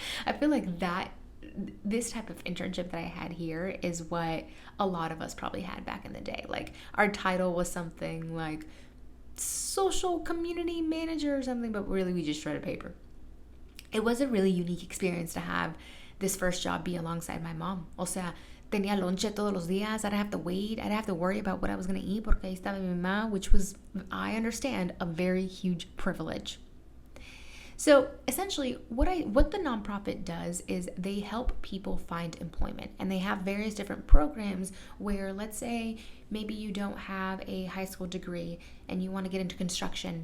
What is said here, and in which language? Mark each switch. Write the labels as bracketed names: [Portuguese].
[English] I feel like this type of internship that I had here is what a lot of us probably had back in the day. Like, our title was something like social community manager or something, but really we just shredded paper. It was a really unique experience to have this first job be alongside my mom. [Spanish] O sea, tenía lonche todos los días. [English] I didn't have to wait. I didn't have to worry about what I was going to eat [Spanish] porque ahí estaba mi mamá, [English] which was, I understand, a very huge privilege. So essentially, what the nonprofit does is they help people find employment, and they have various different programs where, let's say, maybe you don't have a high school degree and you want to get into construction.